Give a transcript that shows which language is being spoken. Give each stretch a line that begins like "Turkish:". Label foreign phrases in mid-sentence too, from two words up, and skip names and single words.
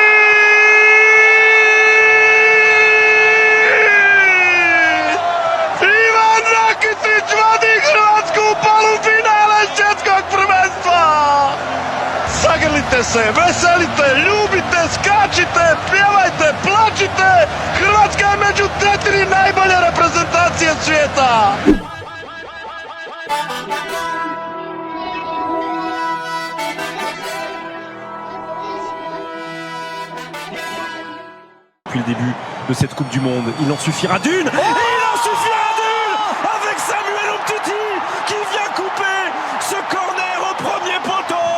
Croatian: Vadi Hrvatsku u polufinale svjetskog prvenstva! Zagrlite se, veselite, ljubite, skačite, pjevajte, plačite! Hrvatska je među 4 najbolje reprezentacije svijeta!
French: Depuis le début de cette Coupe du Monde, il en suffira d'une! Et il en suffira d'une! Avec Samuel Umtiti qui vient couper ce corner au premier poteau!